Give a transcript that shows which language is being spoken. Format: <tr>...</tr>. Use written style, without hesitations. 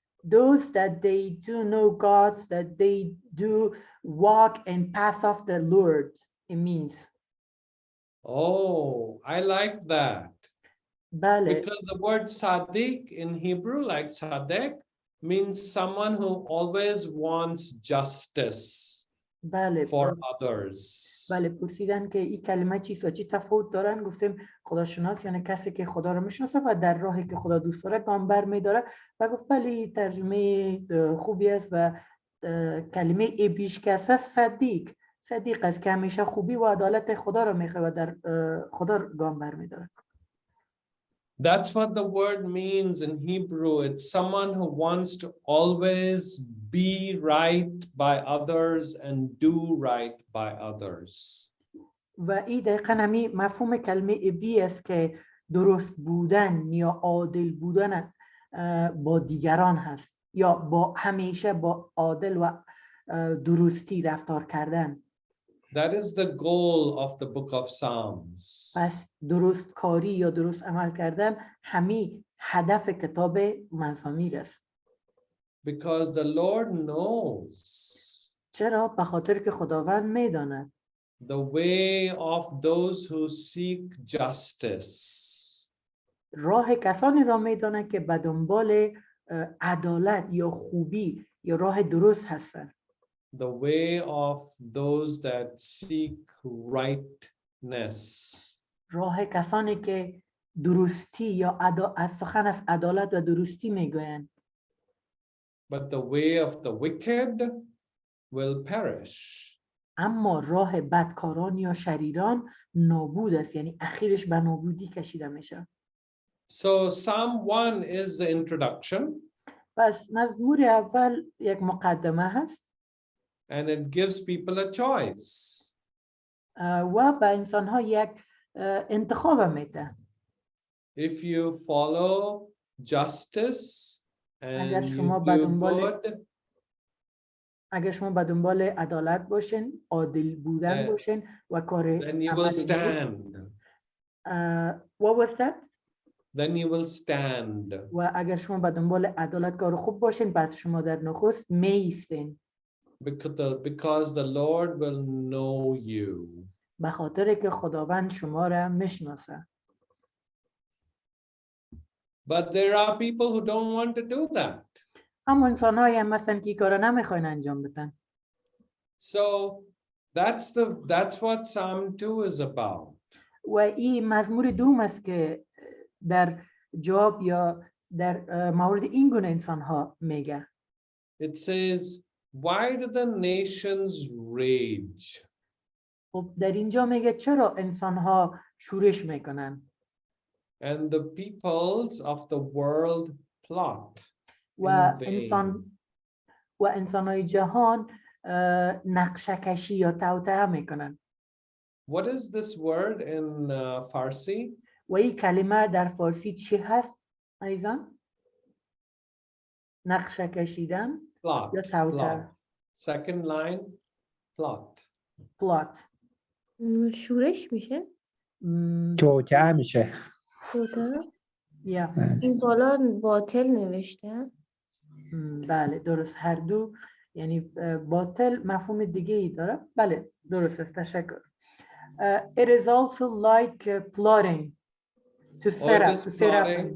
<en>Those that they do know God, that they do walk and path of the Lord, it means. Oh, I like that.</en> <fa>Bale.</fa> <en>Because the word Sadiq in Hebrew, like Sadiq, means someone who always wants justice for others.</en> <fa>بله. پرسیدن که این کلمه چیست و چی تفاوت دارن؟ گفتیم خداشناس یعنی کسی که خدا رو میشناسه و در راهی که خدا دوست داره گام برمیداره. و گفت بله ترجمه خوبی است و کلمه عبریش که است صدیق است که همیشه خوبی و عدالت خدا رو میخواد و در خدا گام برمیداره.</fa> <en>That's what the word means in Hebrew. It's someone who wants to always be right by others and do right by others.</en> <fa>و این دقیقاً همین مفهوم کلمه عبری است که درست بودن یا عادل بودن با دیگران هست یا همیشه با عادل و درستی رفتار کردن.</fa> <en>That is the goal of the book of Psalms.</en> <fa>پس درست کاری یا درست عمل کردن همین هدف کتاب مزامیر است.</fa> <en>Because the Lord knows.</en> <fa>چرا؟ به خاطر که خداوند میداند.</fa> <en>The way of those who seek justice.</en> <fa>راه کسانی را میداند که به دنبال عدالت یا خوبی یا راه درست هستند.</fa> <en>The way of those that seek rightness.</en> <fa>راه کسانی که درستی یا از سخن از عدالت و درستی میگویند.</fa> <en>But the way of the wicked will perish.</en> <fa>اما راه بدکاران یا شریران نابود است، یعنی اخیرش به نابودی کشیده میشه.</fa> <en>So Psalm 1 is the introduction.</en> <fa>پس مزمور اول یک مقدمه هست.</fa> <en>And it gives people a choice.</en> <fa>و به انسان‌ها یک انتخاب میده.</fa> <en>If you follow justice and you do good,</en> <fa>اگر شما به دنبال عدالت باشین، عادل بودن باشین و کار</fa> <en>then you will stand. What was that? Then you will stand.</en> <fa>و اگر شما به دنبال عدالت کار خوب باشین، پس شما در نخست میایستین.</fa> <en>Because the Lord will know you.</en> <fa>به خاطر که خداوند شما را میشناسه.</fa> <en>But there are people who don't want to do that.</en> <fa>اما انسان‌هایی هم مثلا که کارا نمیخواین انجام بدن.</fa> <en>So that's what Psalm 2 is about.</en> <fa>و این مزمور دوم است که در جواب یا در مورد این گونه انسان ها میگه.</fa> <en>It says, why do the nations rage?</en> <fa>خب در اینجا میگه چرا انسان ها شورش میکنن</fa> <en>And the peoples of the world plot</en> <fa>و</fa> <en>in vain.</en> <fa>انسانهای جهان نقشه کشی یا توطئه میکنن.</fa> <en>What is this word in Farsi?</en> <fa>و این کلمه در فارسی چی هست ایضا؟ نقشه کشیدن</fa> <en>Plot.</en> <fa>یا توطئه.</fa> <en>Second line, plot. plot.</en> <fa>شورش میشه؟ توطئه میشه. توطئه؟ یا این بالا باطل نوشته؟ بله درست، هر دو یعنی باطل مفهوم دیگه ای داره. بله درست است، تشکر.</fa> <en>It is also like plotting to set up, to set up,</en>